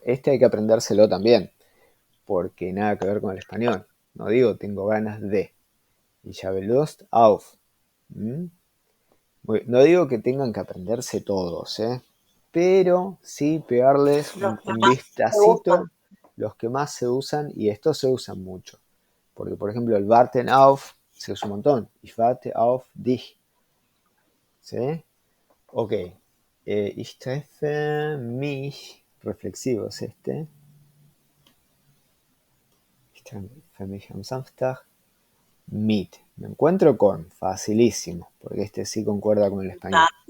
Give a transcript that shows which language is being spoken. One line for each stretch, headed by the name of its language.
Spanish: Este hay que aprendérselo también, porque nada que ver con el español. No digo tengo ganas de.
German: Ich habe Lust auf.
Spanish: No digo que tengan que aprenderse todos, pero sí pegarles Los que un más te gustan. vistacito los que más se usan, y estos se usan mucho. Porque, por ejemplo, el warten auf se usa un montón.
German: Ich warte auf dich. ¿Sí? Ok. Ich treffe mich.
Spanish: Reflexivo es este.
German: Ich treffe mich am Samstag mit.
Spanish: Me encuentro con. Facilísimo. Porque este sí concuerda con el español.